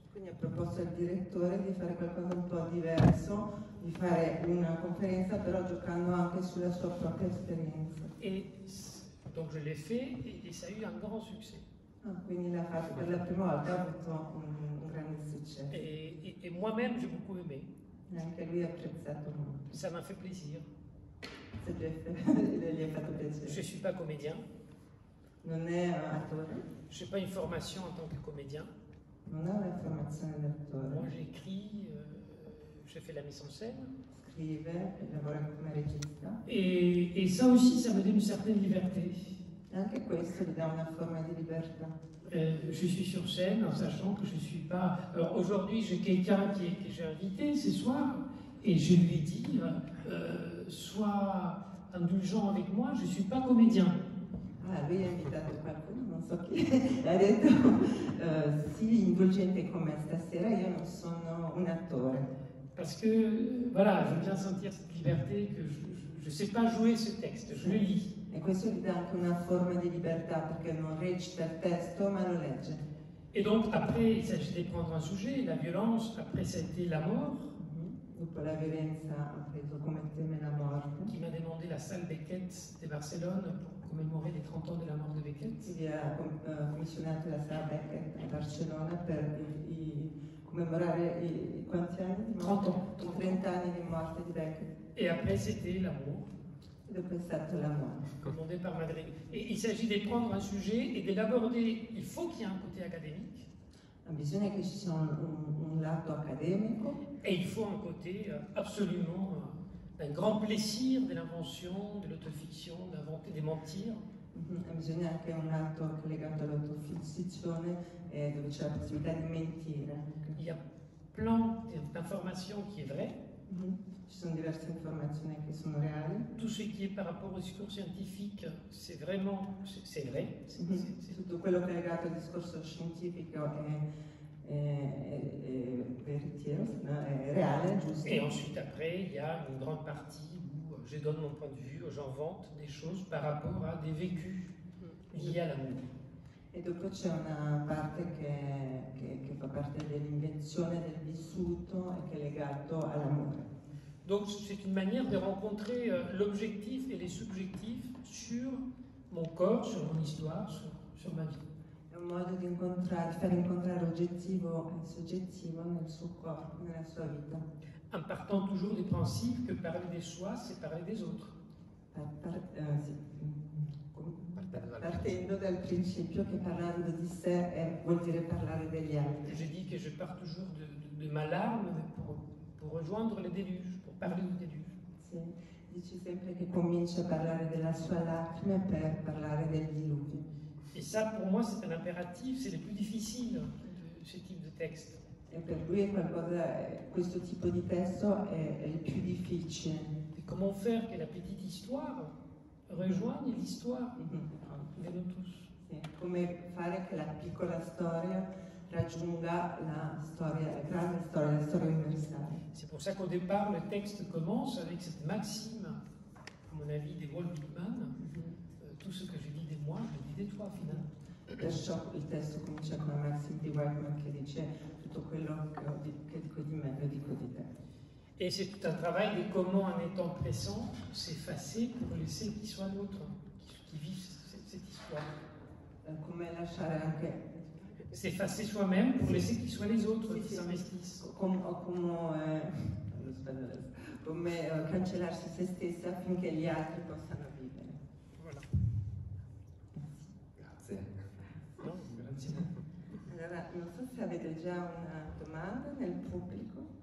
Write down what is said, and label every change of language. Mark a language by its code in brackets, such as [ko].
[it] Quindi ha proposto al direttore di fare qualcosa un po' diverso, di fare una conferenza però giocando anche sulla sua propria esperienza. [fr] Et donc je l'ai fait et ça a eu un grand succès. [it] Quindi l'ha fatto per la prima volta, ha avuto un grande successo. [fr] Et moi-même j'ai beaucoup aimé. [it] E anche lui ha apprezzato molto. [fr] Ça m'a fait plaisir. [it] Gli ha fatto piacere. [fr] Je ne suis pas comédien. [it] Non è attore. [fr] Je n'ai pas une formation en tant que comédien. [it] Non ha una formazione di attore. [fr] Moi j'écris, j'ai fait la mise en scène. [it] Scrive, lavora come regista. [fr] Et ça aussi, ça me donne une certaine liberté. [it] Anche questo gli dà una forma di libertà. [fr] Je suis sur scène en sachant que je ne suis pas... Alors aujourd'hui, j'ai quelqu'un que j'ai invité ce soir et je lui dis, sois indulgent avec moi, je ne suis pas comédien. [it] Lui ha invitato qualcuno, non so chi, ha detto sii indulgente con me stasera, io non sono un attore. [fr] Parce que, voilà, j'aime bien sentir cette liberté que je ne sais pas jouer ce texte, je le lis. [it] E questo gli dà anche una forma di libertà perché non recita il testo ma lo legge. [fr] Et donc après, il s'agit de prendre un sujet, la violence, après ça a été la mort. [it] Dopo la violenza ha preso come tema la morte. [fr] Qui m'a demandé la salle Beckett de Barcelone pour commémorer les 30 ans de la mort de Beckett. [it] Quindi ha commissionato la sala Beckett a Barcellona per commemorare quanti anni di morte? 30 anni di morte di Beckett. [fr] Et après c'était l'amour. [it] E dopo è stato l'amore. [fr] Commandé par Madrid. Et il s'agit de prendre un sujet et de l'aborder. Il faut qu'il y ait un côté académique. [it] Bisogna che ci sia un lato accademico. [fr] Et il faut un côté absolument d'un grand plaisir de l'invention, de l'autofiction, d'inventer, de mentir. [it] Bisogna anche un lato legato all'autofizione dove c'è la possibilità di mentire. [fr] Il y a plein d'informations qui est vrai. [it] Ci sono diverse informazioni che sono reali. [fr] Tout ce qui est par rapport au discours scientifique, c'est vraiment, c'est vrai. [it] Tutto quello che è legato al discorso scientifico è veritiero, è reale, giusto. [fr] Et ensuite, après, il y a une grande partie où je donne mon point de vue, j'invente des choses par rapport à des vécus liés à l'amour. [it] E dopo c'è una parte che fa parte dell'invenzione del vissuto e che è legato all'amore. [fr] Donc c'est une manière de rencontrer l'objectif et les subjectifs sur mon corps, sur mon histoire, sur ma vie. [it] È un modo di far incontrare oggettivo e soggettivo nel suo corpo, nella sua vita. [fr] En partant toujours du principe que parler de soi, c'est parler des autres. [it] Partendo dal principio che parlando di sé vuol dire parlare degli altri. [fr] Je dis que je pars toujours de ma larme pour rejoindre le déluge, pour parler du déluge. [it] Sì, dici sempre che comincia a parlare della sua lacrima per parlare del diluvio. [fr] Et ça, pour moi, c'est un impératif, c'est le plus difficile de ce type de texte. [it] E per lui è qualcosa, questo tipo di testo è il più difficile. [fr] Et comment faire que la petite histoire rejoigne l'histoire de nous tous? [it] Sì, come fare che la piccola storia raggiunga la storia, la grande storia, la storia universale. [fr] C'est pour ça qu'au départ, le texte commence avec cette maxime, à mon avis, des Walt Whitman. Tout ce que je dis de moi, je le dis de toi, finalement. [it] Perciò il testo comincia con la maxim di Whitman che dice tutto quello che dico di me lo dico di te. [fr] Et c'est tout un travail de comment, en étant présent, s'effacer pour laisser qui soit l'autre, qui vive cette histoire. [it] Come lasciare anche [fr] S'effacer soi-même pour laisser qui soient les autres qui s'investissent. [it] Come cancellarsi se stessa affinché gli altri possano vivere. [fr] Voilà. [it] Grazie. No, grazie. Allora, non so se avete già una domanda nel pubblico.